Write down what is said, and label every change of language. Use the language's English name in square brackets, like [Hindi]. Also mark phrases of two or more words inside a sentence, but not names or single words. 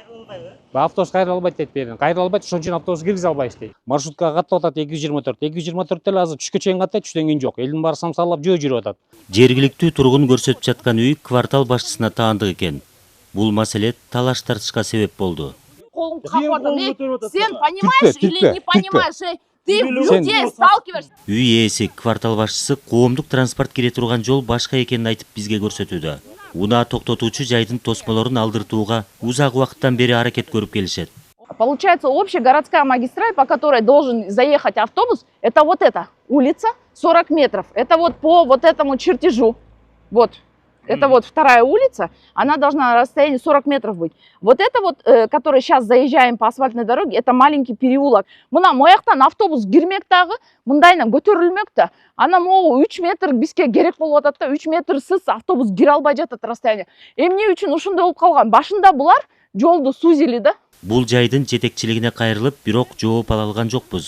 [Kyrgyz] Автобус кайра албайт дейт берген. Кайра албайт, ошон үчүн автобус киргизе албайбыз дейт. Маршруткага каттап атат 224. 224 деле азыр түшкө чейин каттайт, түштөн кийин жок. Элдин баары самсалап жөө жүрүп атат. Жергиликтүү тургун көрсөтүп жаткан үй квартал башчысына таандык экен. Бул маселе талаш тартышка себеп болду. [Russian] Сен понимаешь или не понимаешь? Ты людей сталкиваешься. [Kyrgyz] Үй ээси квартал башчысы коомдук транспорт кире турган жол башка экенин айтып бизге көрсөтүүдө. Унаа токтотуучу жайдын тосмолорун алдыртууга узак убакыттан бери аракет көрүп келишет. [Russian] Получается, общая городская магистраль, по которой должен заехать автобус, это вот эта улица, 40 метров. Это вот по вот этому чертежу. Вот. Это вот вторая улица, она должна на расстоянии 40 метров быть. Вот это вот, который сейчас заезжаем по асфальтной дороге, это маленький переулок. [Kyrgyz] Мына мояктан автобус кирмек дагы, мындайынан көтөрүлмөк да. Ана могу 3 метр бизге керек болуп атат да, 3 метрсиз автобус кире албай жатат расстояние. Эмне үчүн ушундай болуп калган? Башында булар жолду сузили да. Бул жайдын жетекчилигине кайрылып, бирок жооп ала алган жокпуз.